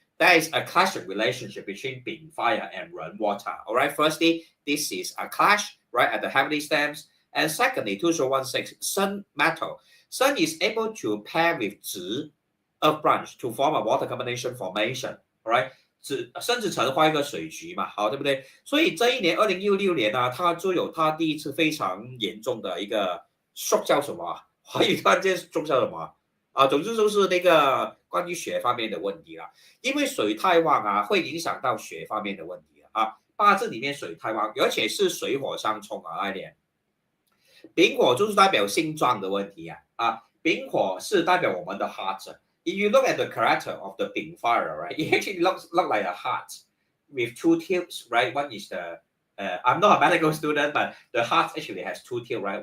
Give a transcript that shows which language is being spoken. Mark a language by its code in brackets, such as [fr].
[en] There is a clashing relationship between Bing fire and Ren water. All right. Firstly, this is a clash, right, at the heavenly stems. And secondly, 2016, Sun metal. Sun is able to pair with Zi, earth branch, to form a water combination formation. [zh] All right. 甚至成画一个水局嘛，好，对不对？所以这一年2016年呢，他就有他第一次非常严重的一个 shock 叫什么？华语突然间 shock 叫什么？总之就是那个关于血方面的问题啦。因为水太旺啊，会影响到血方面的问题啊。八字里面水太旺，而且是水火相冲啊，那一年。丙火就是代表心脏的问题啊，丙火是代表我们的 heart。 [en] If you look at the character of the Bing fire, right, it actually looks like a heart with 2 tips, right? One is the, I'm not a medical student, but the heart actually has 2 tips, right?